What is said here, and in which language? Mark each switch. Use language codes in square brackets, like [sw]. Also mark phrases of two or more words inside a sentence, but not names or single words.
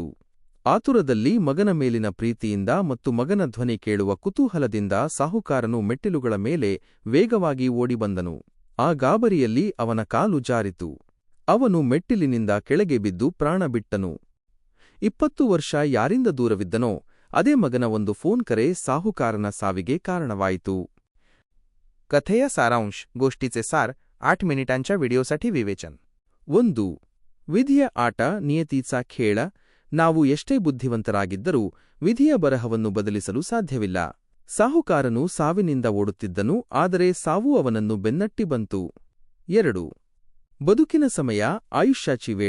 [kn] ಆತುರದಲ್ಲಿ ಮಗನ ಮೇಲಿನ ಪ್ರೀತಿಯಿಂದ ಮತ್ತು ಮಗನ ಧ್ವನಿ ಕೇಳುವ ಕುತೂಹಲದಿಂದ ಸಾಹುಕಾರನು ಮೆಟ್ಟಿಲುಗಳ ಮೇಲೆ ವೇಗವಾಗಿ ಓಡಿಬಂದನು. ಆ ಗಾಬರಿಯಲ್ಲಿ ಅವನ ಕಾಲು ಜಾರಿತು. ಅವನು ಮೆಟ್ಟಿಲಿನಿಂದ ಕೆಳಗೆ ಬಿದ್ದು ಪ್ರಾಣ ಬಿಟ್ಟನು. 20 ವರ್ಷ ಯಾರಿಂದ ದೂರವಿದ್ದನೋ ಅದೇ ಮಗನ ಒಂದು ಫೋನ್ ಕರೆ ಸಾಹುಕಾರನ ಸಾವಿಗೆ ಕಾರಣವಾಯಿತು. ಕಥೆಯ ಸಾರಾಂಶ. [mr] गोष्टीचे सार 8 मिनिटांच्या व्हिडिओसाठी विवेचन. 1. [kn] ವಿಧಿಯ ಆಟ, [mr] नियतीचा खेळ. [kn] ನಾವು ಎಷ್ಟೇ ಬುದ್ಧಿವಂತರಾಗಿದ್ದರೂ ವಿಧಿಯ ಬರಹವನ್ನು ಬದಲಿಸಲು ಸಾಧ್ಯವಿಲ್ಲ. ಸಾಹುಕಾರನು ಸಾವಿನಿಂದ ಓಡುತ್ತಿದ್ದನು, ಆದರೆ ಸಾವು ಅವನನ್ನು ಬೆನ್ನಟ್ಟಿ ಬಂತು. 2. ಬದುಕಿನ ಸಮಯ, [mr] आयुष्याची वेळ.